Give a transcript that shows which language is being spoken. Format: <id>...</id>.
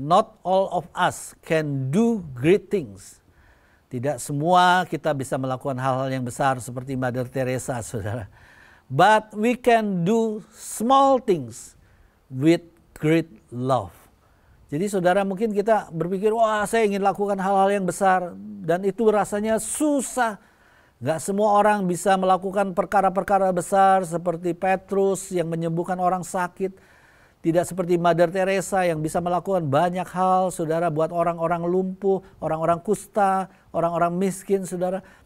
<en>Not all of us can do great things.</en> <id>Tidak semua kita bisa melakukan hal-hal yang besar seperti Mother Teresa saudara.</id> <en>But we can do small things with great love.</en> <id>Jadi saudara mungkin kita berpikir, wah saya ingin lakukan hal-hal yang besar dan itu rasanya susah. Gak semua orang bisa melakukan perkara-perkara besar seperti Petrus yang menyembuhkan orang sakit. Tidak seperti Mother Teresa yang bisa melakukan banyak hal saudara buat orang-orang lumpuh, orang-orang kusta, orang-orang miskin saudara.</id>